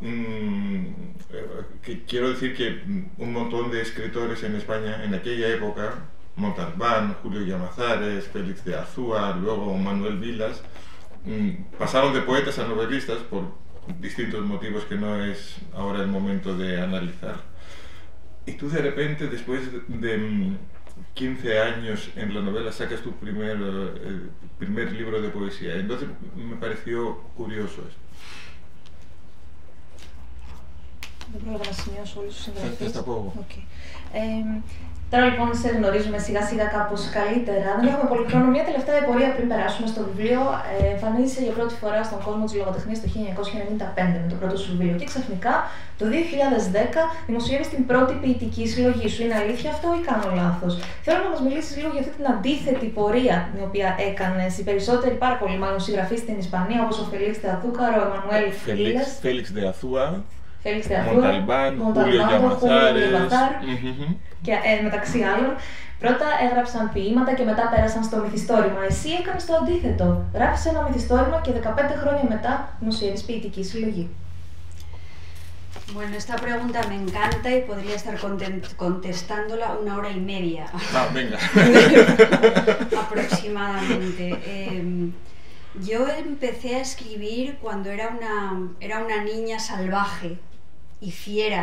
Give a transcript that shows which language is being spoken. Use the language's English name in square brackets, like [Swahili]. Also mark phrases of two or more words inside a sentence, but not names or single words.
[Spanish] Que quiero decir que un montón de escritores en España en aquella época, Montalbán, Julio Llamazares, Félix de Azúa, luego Manuel Vilas, pasaron de poetas a novelistas por distintos motivos que no es ahora el momento de analizar. Y tú de repente, después de 15 años en la novela, sacas tu primer libro de poesía. Entonces me pareció curioso esto. [Greek] Δεν πρόλαβα να σημειώσω όλους τους συγγραφείς. Θα τα πω εγώ. Τώρα λοιπόν σε γνωρίζουμε σιγά σιγά κάπως καλύτερα. Δεν έχουμε πολύ χρόνο. Μια τελευταία πορεία πριν περάσουμε στο βιβλίο. Εμφανίζεσαι για πρώτη φορά στον κόσμο της λογοτεχνίας το 1995 με το πρώτο σου βιβλίο. Και ξαφνικά το 2010 δημοσιεύεις την πρώτη ποιητική συλλογή σου. Είναι αλήθεια αυτό ή κάνω λάθος? Θέλω να μας μιλήσεις λίγο για αυτή την αντίθετη πορεία την οποία έκανες. Οι περισσότεροι, πάρα πολλοί μάλλον, συγγραφείς στην Ισπανία, όπως ο Φελίξ de Azúcar, ο Εμμανουέλ Βίλας. Félix de Azúa. Félix de Azúa, Montalbán, Julio Llamazares. Και μεταξύ άλλων, πρώτα έγραψαν ποίηματα και μετά πέρασαν στο μυθιστόρημα. Εσύ έκανες το αντίθετο. Γράφεις ένα μυθιστόρημα και 15 χρόνια μετά δημοσιεύεις ποιητική συλλογή. [Spanish] Bueno, esta pregunta me encanta y podría estar contestándola 1 hora y media. Ah, venga. Aproximadamente. Yo empecé a escribir cuando era una niña salvaje y fiera.